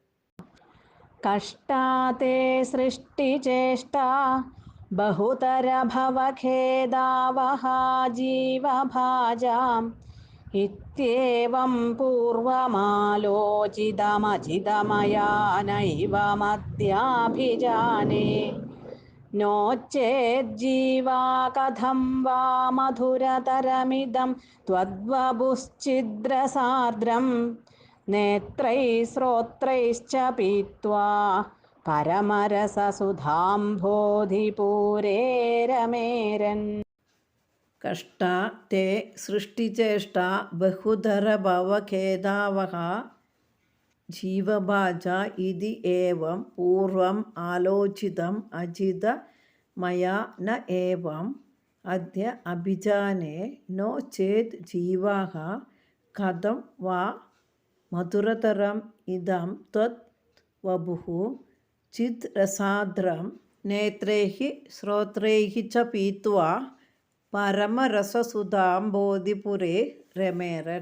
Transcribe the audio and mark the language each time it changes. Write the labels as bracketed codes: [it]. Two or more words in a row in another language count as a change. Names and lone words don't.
[sa] കഷ്ടാതേ സൃഷ്ടിചേഷ്ടാ ബഹുതരഭവഖേദാവഹാ ജീവഭാജാം ഇത്യേവം പൂർവമാലോചിതമജിതമയാ നൈവ മദ്യാഭിജാനേ नो चेज्जीवा कथं वा मधुरतरमिदं त्वद्वपुश्चिद्रसार्द्रं नेत्रैः श्रोत्रैश्च पीत्वा परमरससुधाम्भोधिपूरे रमेरन्. കഷ്ടാ തേ സൃഷ്ടിചേഷ്ടാ ബഹുധരഭവഖേദാവഹ ജീവഭാജ ഇതി ഏവം പൂർവം ആലോചിതം അജിത മയാ ന ഏവം അദ്യ അഭിജാനേ നോ ചേത് ജീവാഃ കഥം വാ മധുരതരം ഇദം ത്വത് വപുഃ ചിത് രസാർദ്രം നേത്രൈഃ ശ്രോത്രൈഃ ച പീത്വാ പരമരസസുധാംബോധിപുരേ രമേരൻ.